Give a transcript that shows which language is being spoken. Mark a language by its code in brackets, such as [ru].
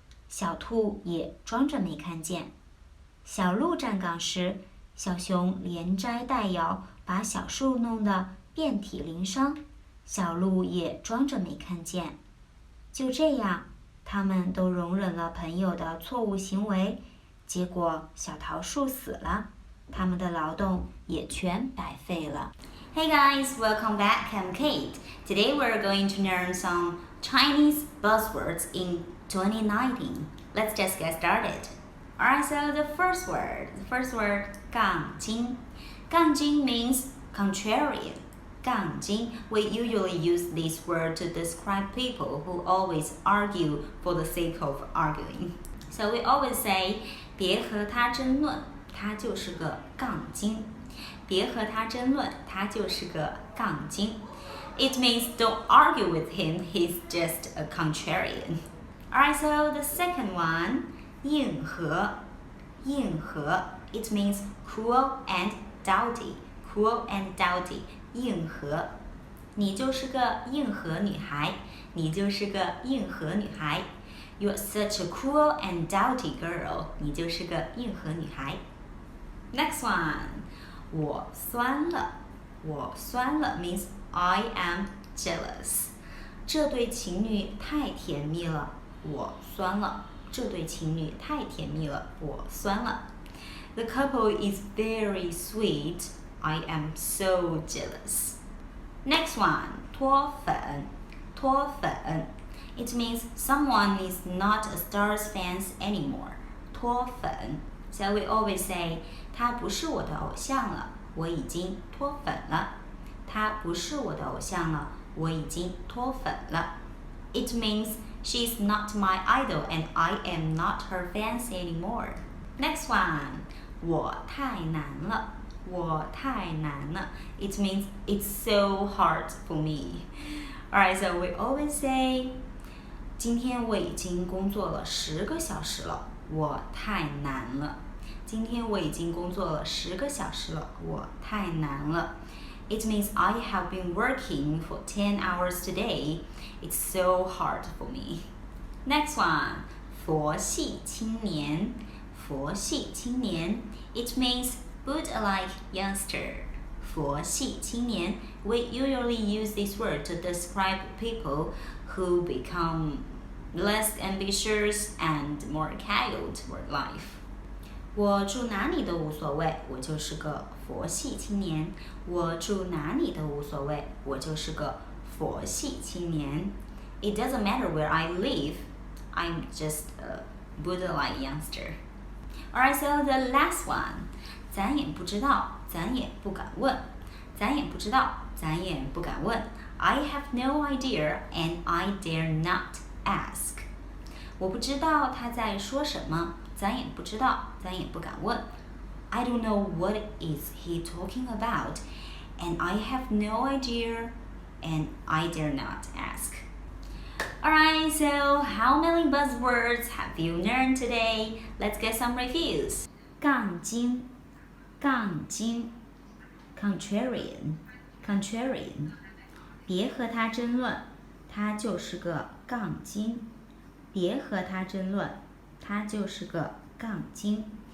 [zh] 小兔也装着没看见。小鹿站岗时，小熊连摘带摇，把小树弄得遍体鳞伤。小鹿也装着没看见。就这样，他们都容忍了朋友的错误行为，结果小桃树死了，他们的劳动也全白费了。 [en] Hey guys, welcome back. I'm Kate. Today we're going to learn some Chinese buzzwords in 2019. Let's just get started. Alright, so the first word, 杠精. 杠精 means contrarian. 杠精, we usually use this word to describe people who always argue for the sake of arguing. So we always say, [zh] 别和他争论，他就是个杠精。别和他争论，他就是个杠精。 [en] It means don't argue with him, he's just a contrarian. Alright, so the second one, 硬核.硬核, it means cruel and doughty. Cruel and doughty, 硬核。 [zh] 你就是个硬核女孩，你就是个硬核女孩。 [en] You're such a cruel and doughty girl. [zh] 你就是个硬核女孩。 [en] Next one, 我酸了。 我酸了 means I am jealous. [zh] 这对情侣太甜蜜了，我酸了。这对情侣太甜蜜了，我酸了。 [en] The couple is very sweet. I am so jealous. Next one, 脱粉。脱粉 It means someone is not a Stars fan anymore. [zh] 脱粉 [en] So we always say, [zh] 他不是我的偶像了，我已经脱粉了。他不是我的偶像了，我已经脱粉了。 [en] It means she's not my idol and I am not her fans anymore. Next one, 我太难了。 [zh] 我太难了. [en] It means it's so hard for me. Alright, so we always say [zh] 今天我已经工作了10个小时了，我太难了。今天我已经工作了10个小时了，我太难了。 [en] It means I have been working for 10 hours today. It's so hard for me. Next one, 佛系青年。佛系青年 It means Buddha-like youngster. 佛系青年 We usually use this word to describe people who become less ambitious and more casual toward life. [zh] 我住哪里都无所谓，我就是个佛系青年。我住哪里都无所谓，我就是个佛系青年。 [en] It doesn't matter where I live, I'm just a Buddha-like youngster. Alright, so the last one. [zh] 咱也不知道，咱也不敢问。咱也不知道，咱也不敢问。 [en] I have no idea and I dare not ask. [zh] 我不知道他在说什么，咱也不知道，咱也不敢问。 [en] I don't know what is he talking about, and I have no idea, and I dare not ask. Alright, so how many buzzwords have you learned today? Let's get some reviews. 杠精，杠精 contrarian, contrarian. [zh] 别和他争论，他就是个杠精。别和他争论，他就是个杠精。